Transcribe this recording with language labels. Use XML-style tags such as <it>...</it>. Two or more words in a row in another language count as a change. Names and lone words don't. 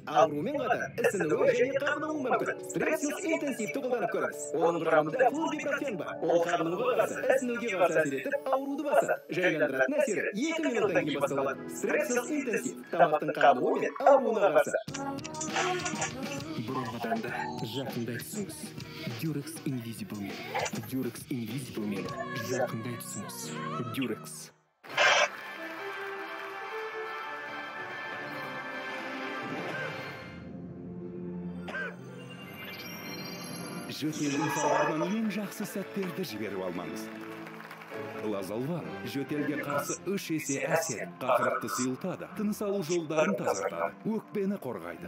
<kk>Аурумен қатар ісінуі және қабынуы мүмкін. Стрессус интенсивті қолданып көріңіз. Оның құрамында флорбипрофен бар. Ол қабынуға қарсы, ісінуге қарсы әсер етіп, ауруды басады. Жайландыратын әсері 2 минуттан кейін басталады. Стрессус интенсив тамақтың қабынуы мен ауруына қарсы. Бұрынғыдан да жақындай түсіңіз. Durex Invisible Men. Durex Invisible Men. Жақындай түсіңіз. Durex. Жөтелдің салдарынан ең жақсы сәттерді жіберіп алмаңыз. Лазалван жөтелге қарсы 3 есе әсер, қақырықты сұйылтады, тыныс алу жолдарын тазартады, өкпені қорғайды.</kk>